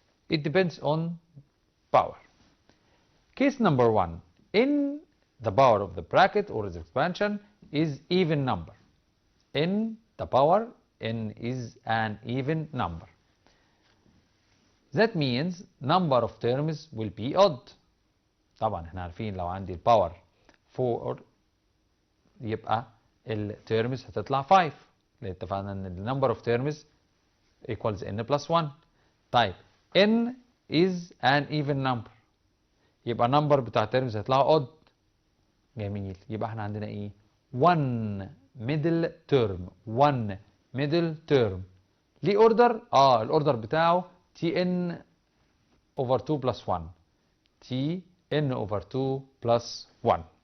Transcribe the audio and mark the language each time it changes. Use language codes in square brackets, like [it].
[en] It depends on power. Case number 1. In the power of the bracket or the expansion is even number. In the power, n is an even number. That means number of terms will be odd. [ar] طبعا احنا عارفين لو عندي الباور 4 يبقى التيرمز هتطلع 5، لان اتفقنا ان النمبر اوف تيرمز [en] equals n plus 1. [ar] طيب [en] n is an even number، [ar] يبقى [en] number [ar] بتاع [en] terms [ar] هيطلعوا [en] odd. [ar] جميل، يبقى احنا عندنا ايه؟ [en] 1 middle term. 1 middle term. [ar] ليه اوردر؟ الاوردر بتاعه [en] tn over 2 plus 1. tn over 2 plus 1.